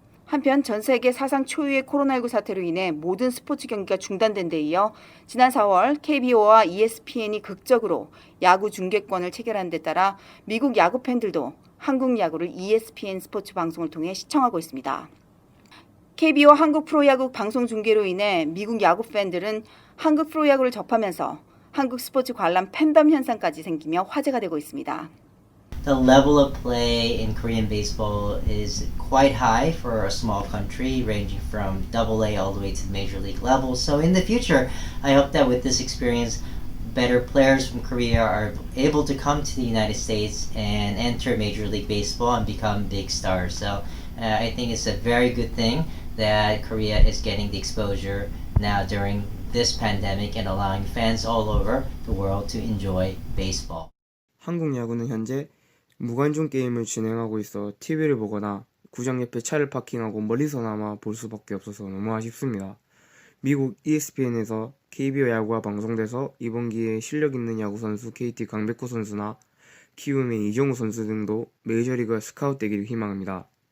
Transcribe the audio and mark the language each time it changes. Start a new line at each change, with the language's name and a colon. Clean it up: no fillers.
Korean: 한편 전 세계 사상 초유의 코로나19 사태로 인해 모든 스포츠 경기가 중단된 데 이어 지난 4월 KBO와 ESPN이 극적으로 야구 중계권을 체결한 데 따라 미국 야구 팬들도 한국 야구를 ESPN 스포츠 방송을 통해 시청하고 있습니다. KBO 한국 프로야구 방송 중계로 인해 미국 야구 팬들은 한국 프로야구를 접하면서 한국 스포츠 관람 팬덤 현상까지 생기며 화제가 되고 있습니다.
English: The level of play in Korean baseball is quite high for a small country, ranging from AA all the way to the major league level. So in the future, I hope that with this experience, better players from Korea are able to come to the United States and enter Major League Baseball and become big stars. So I think it's a very good thing that Korea is getting the exposure now during this pandemic and allowing fans all over the world to enjoy baseball.
Korean: 한국 야구는 현재 무관중 게임을 진행하고 있어 TV를 보거나 구장 옆에 차를 파킹하고 멀리서나마 볼 수밖에 없어서 너무 아쉽습니다. 미국 ESPN에서 KBO 야구가 방송돼서 이번 기회에 실력 있는 야구 선수 KT 강백호 선수나 키움의 이정우 선수 등도 메이저리그 스카웃되기를 희망합니다.